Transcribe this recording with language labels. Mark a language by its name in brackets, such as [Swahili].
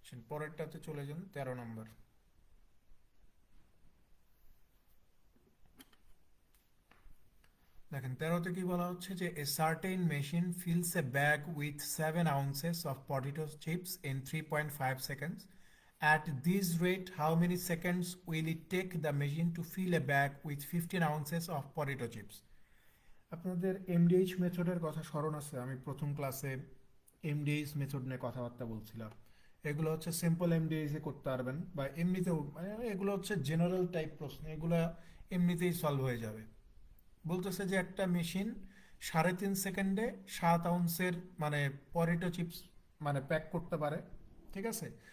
[Bangla] পরেরটাতে চলে যান, 13 নম্বর। দেখেন 13তে কি বলা হচ্ছে যে [English] A certain machine fills a bag with 7 ounces of potato chips in 3.5 seconds. At this rate, how many seconds will it take the machine to fill a bag with 15 ounces of potato chips? [Bangla] আপনাদের MDH মেথডের কথা স্মরণ আছে? আমি প্রথম ক্লাসে MDH method নিয়ে কথাবার্তা বলছিলাম। এগুলো হচ্ছে সিম্পল এমডিএইচ এ করতে পারবেন বা এমনিতেও, মানে এগুলো হচ্ছে জেনারেল টাইপ প্রশ্ন, এগুলো এমনিতেই সলভ হয়ে যাবে। বলতেছে যে একটা মেশিন 3.5 সেকেন্ডে 7 আউন্সের মানে পটেটো চিপস মানে প্যাক করতে পারে, ঠিক আছে?